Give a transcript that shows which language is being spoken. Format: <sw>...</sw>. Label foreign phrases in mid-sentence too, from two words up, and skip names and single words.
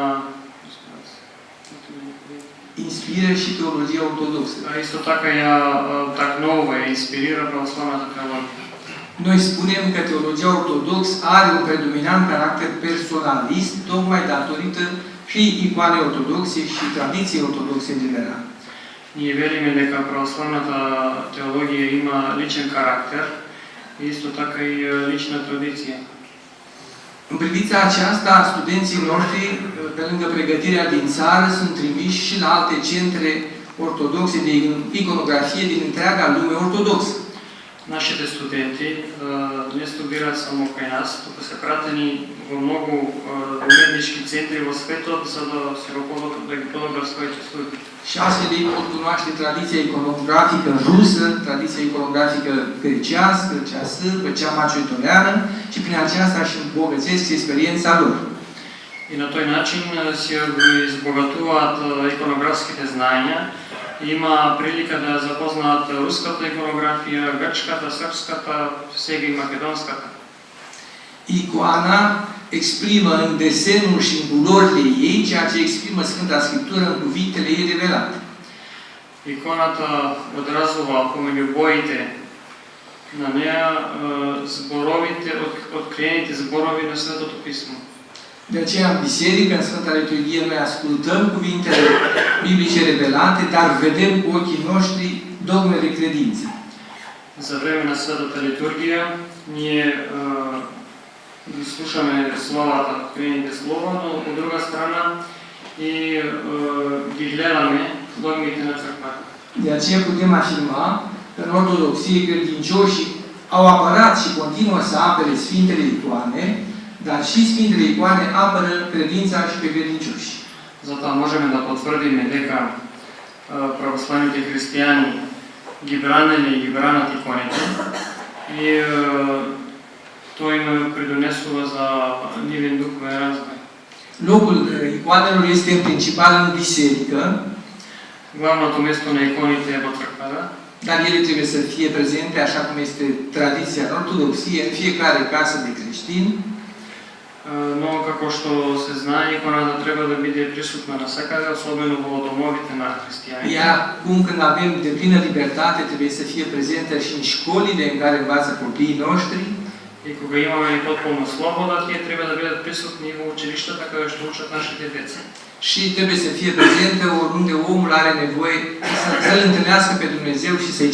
<ro>Inspiră și teologia ortodoxă.</ro> <mk>Исто така ја такнува и инспирира православната теологија.</mk> <ro>Noi spunem că teologia ortodoxă are un predominant caracter personalist, tocmai datorită și icoanei ortodoxe și tradiției ortodoxe în general.</ro> <mk>Ние вериме дека православната теологија има личен карактер и исто така и лична традиција.</mk> <ro>În privința aceasta, studenții noștri, pe lângă pregătirea din țară, sunt trimiși și la alte centre ortodoxe de iconografie din întreaga lume ortodoxă.</ro> <mk>Нашите студенти не студираат само кај нас, туку се пратени во многу уметнички центри во светот за да се да ги подобрат своите студии.</mk> <ro>Și astfel ei pot cunoaște tradiția iconografică rusă, tradiția iconografică grecească, cea sârbă, cea macedoneană și prin aceasta își îmbogățesc experiența lor.</ro> <mk>И на тој начин се избогатуваат иконографските знања. Има прилика да запознаат руската иконографија, грчката, српската, сега и македонската.</mk> <ro>Icoana exprimă în desenul și în culorile ei ceea ce exprimă Sfânta Scriptură în cuvintele ei revelate.</ro> <mk>Иконата одразува помеѓу боите на нея зборовите, откриените зборови на Светото Писмо.</mk> <ro>De aceea, în biserică, în Sfânta Liturghie, noi ascultăm cuvintele biblice revelate, dar vedem cu ochii noștri dogmele credinței.</ro> <mk>За време на Светата литургија ние ги слушаме словата, откриените слова, но от друга страна и ги гледаме догмите на църквата.</mk> <ro>De aceea putem afirma că în Ortodoxie credincioșii au apărat și continuă să apere Sfintele Icoane, dar și Sfintele Icoane apără credința și pe credincioși.</ro> <mk>Затоа можеме да потврдиме дека православните християни ги бранеле и ги бранат иконите и тоа им придонесува за нивен духовен развој.</mk> <ro>Locul icoanelor este în principal în biserică,</ro> <mk>Главното место на иконите е во црквата,</mk> <ro>dar ele trebuie să fie prezente, așa cum este tradiția în Ortodoxie, în fiecare casă de creștin.</ro> <mk>но како што се знае, иконата треба да биде присутна насекаде, особено во домовите на християните.</mk> <ro>Ea, cum când avem deplină libertate, trebuie să fie prezentă și în școlile în care învață copiii noștri.</ro> <mk>И кога имаме потполна слобода, тие треба да бидат присутни во училиштата каде што учат нашите деца.</mk> <ro>Și trebuie să fie prezentă oriunde omul are nevoie să-L întâlnească pe Dumnezeu și să-i ceară</ro>